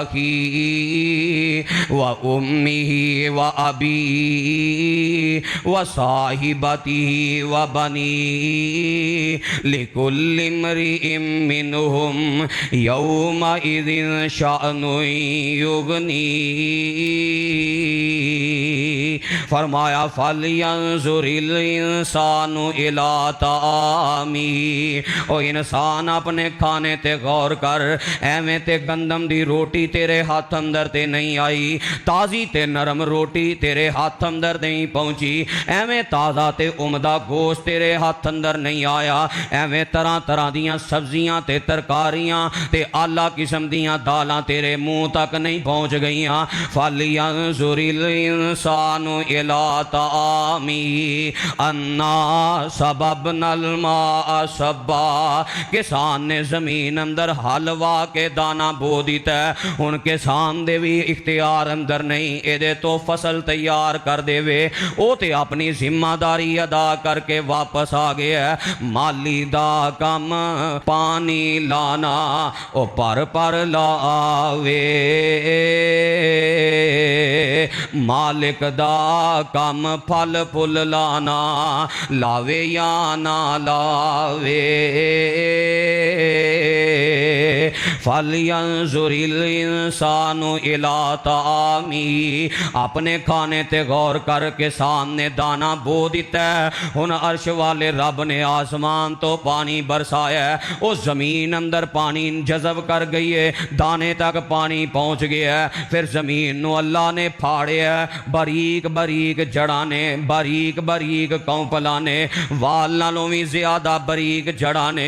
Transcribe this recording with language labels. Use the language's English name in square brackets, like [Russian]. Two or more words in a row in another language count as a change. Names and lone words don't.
[Arabic] أخيه وأمه وأبيه وصاحبته وبنيه لكل امرئ منهم يومئذ شأن يغني. [Punjabi] فرمایا [Arabic] فلينظر الإنسان إلى طعامه, [Punjabi] او انسان اپنے کھانے تے غور کر، ایویں تے گندم دی روٹی تیرے ہاتھ اندر تے نہیں آئی، تازی تے نرم روٹی تیرے ہاتھ اندر نہیں پہنچی، ایویں تازہ تے عمدہ گوشت تیرے ہاتھ اندر نہیں آیا، ایویں طرح طرح دیاں سبزیاں تے ترکاریاں تے اعلیٰ قسم دیاں دالاں تیرے منہ تک نہیں پہنچ گئیاں. [Arabic] فلينظر الإنسان إلى طعامه أنا صببنا الماء صبا, [Punjabi] کسان نے زمین اندر ہلوا کے دانہ بو دتا ہے، ہن کسان دے بھی اختیار اندر نہیں ایدے تو فصل تیار کر دیوے، او تے اپنی ذمہ داری ادا کر کے واپس آ گیا ہے. مالی دا کم پانی لانا او پر لاوے، مالک دا کم پھل پھُل لانا لاوے یا نہ لاوے. [Arabic] فلينظر الإنسان إلى طعامه. [Punjabi] اپنے کھانے تے غور کر کے سامنے دانہ بو دتا ہے. ہن عرش والے رب نے آسمان تو پانی برسایا، اس زمین اندر پانی جذب کر گئی ہے، دانے تک پانی پہنچ گیا ہے. پھر زمین نوں اللہ نے پاڑیا، باریک باریک جڑا نے، باریک باریک کونپلا نے، وال نالوں بھی زیادہ باریک جڑا نے.